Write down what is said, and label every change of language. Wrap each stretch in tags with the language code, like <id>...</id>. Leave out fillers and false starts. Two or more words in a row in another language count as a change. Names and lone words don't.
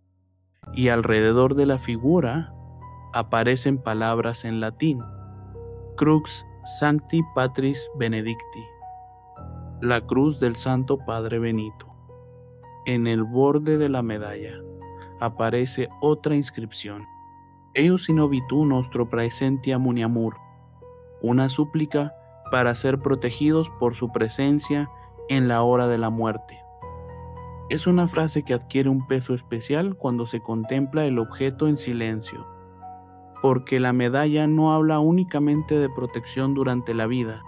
<es>Y alrededor de la figura aparecen palabras en latín:</es> <la>Crux Sancti Patris Benedicti,</la> <es>la cruz del Santo Padre Benito. En el borde de la medalla aparece otra inscripción:</es> <la>Eius in obitu nostro praesentia muniamur,</la> <es>una súplica para ser protegidos por su presencia en la hora de la muerte. Es una frase que adquiere un peso especial cuando se contempla el objeto en silencio, porque la medalla no habla únicamente de protección durante la vida.</es>